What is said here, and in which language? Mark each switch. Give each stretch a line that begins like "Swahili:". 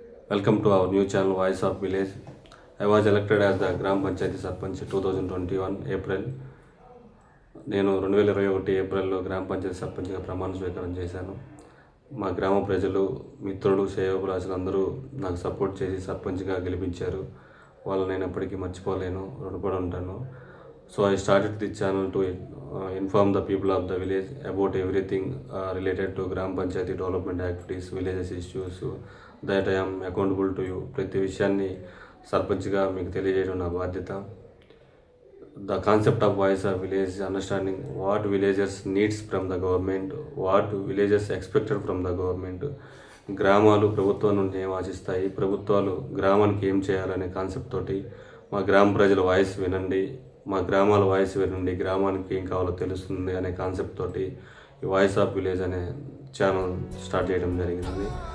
English: Welcome to our new channel Voice of Village. I was elected as the Gram Panchayati Sarpanch 2021 April.
Telugu: నేను 2021 ఏప్రిల్లో గ్రామ పంచాయతీ సర్పంచ్గా ప్రమాణ స్వీకారం చేశాను. మా గ్రామ ప్రజలు, మిత్రులు, శ్రేయోభిలాషులు అందరూ నాకు సపోర్ట్ చేసి సర్పంచ్గా గెలిపించారు. వాళ్ళని నేను ఎప్పటికీ మర్చిపోలేను, రుణపడి ఉంటాను.
English: So I started the channel to inform the people of the village about everything related to Gram Panchayati development activities, villages issues that I am accountable to you.
Telugu: ప్రతి విషయాన్ని సర్పంచ్గా మీకు తెలియజేయడం నా బాధ్యత.
English: The concept of voice of village is understanding what villagers needs from the government, what villagers expected from the government.
Telugu: గ్రామాలు ప్రభుత్వం నుండి ఏం ఆశిస్తాయి, ప్రభుత్వాలు గ్రామానికి ఏం చేయాలనే కాన్సెప్ట్ తోటి మా గ్రామ ప్రజల వాయిస్ వినండి, మా గ్రామాల వాయిస్ వినండి, గ్రామానికి ఏం కావాలో తెలుస్తుంది అనే కాన్సెప్ట్ తోటి ఈ వాయిస్ ఆఫ్ విలేజ్ అనే ఛానల్ స్టార్ట్ చేయడం జరిగింది.